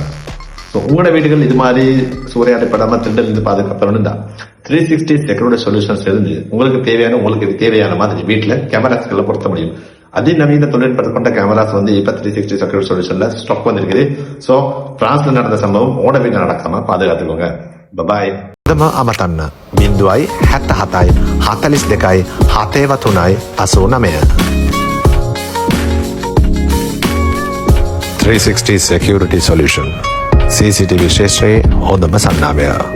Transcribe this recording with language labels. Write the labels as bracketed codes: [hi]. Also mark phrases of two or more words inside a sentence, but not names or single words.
[ta] ஸோ உங்களோட வீடுகள் இது மாதிரி சூறையாடப்படாம திருடல் இருந்து பாதுகாப்பணும் தான் 360 செக்யூரிட்டி சொல்யூஷன்ஸ் இருந்து உங்களுக்கு தேவையான மாதிரி வீட்டுல கேமராஸ்களை பொருத்த முடியும். அதிநவீன தொழில்நுட்பத்தை கொண்ட கேமராஸ் வந்து இப்ப 360 செக்யூரிட்டி சொல்யூஷன்ல ஸ்டாக் வந்திருக்குது. ஸோ பிரான்ஸ்ல நடந்த சம்பவம் உங்களோட வீட்டுல நடக்காம பாதுகாத்துக்கோங்க. பாய். [si] අමතන්න 0.77 42 73 89. 360 Security Solution CCTV ශේෂ්ත්‍රයේ හොඳම සන්නාමය.